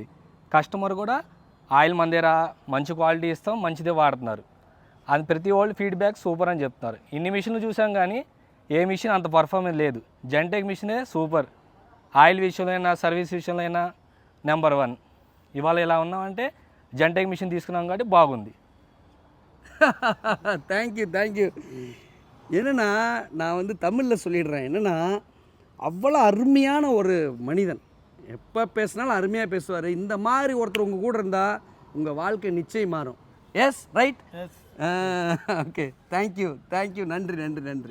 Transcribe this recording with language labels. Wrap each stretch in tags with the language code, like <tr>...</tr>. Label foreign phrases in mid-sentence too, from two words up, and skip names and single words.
<te>కస్టమర్ కూడా ఆయిల్ మన దగ్గర మంచి క్వాలిటీ ఇస్తాం, మంచిదే వాడుతున్నారు. అది ప్రతి వాళ్ళు</te> <en>feedback super</en> <te>అని చెప్తున్నారు. ఇన్ని మిషన్లు చూసాం కానీ ఏ మిషన్ అంత పర్ఫార్మెన్స్ లేదు. జెంటెక్ మిషనే సూపర్. ఆయిల్ విషయంలో అయినా సర్వీస్ విషయంలో అయినా నెంబర్ 1. ఇవాళ ఇలా ఉన్నామంటే జెంటెక్ మిషన్ తీసుకున్నాం కాబట్టి బాగుంది.</te> <en>thank you.</en> <ta>என்னென்னா நான் தமிழில் சொல்லிடுறேன். என்னென்னா அவ்வளோ அருமையான ஒரு மனிதன். எப்போ பேசினாலும் அருமையாக பேசுவார். இந்த மாதிரி ஒருத்தர் உங்கள் கூட இருந்தால் உங்கள் வாழ்க்கை நிச்சயம் மாறும்.</ta> <en>yes right? okay. thank you. நன்றி.</en>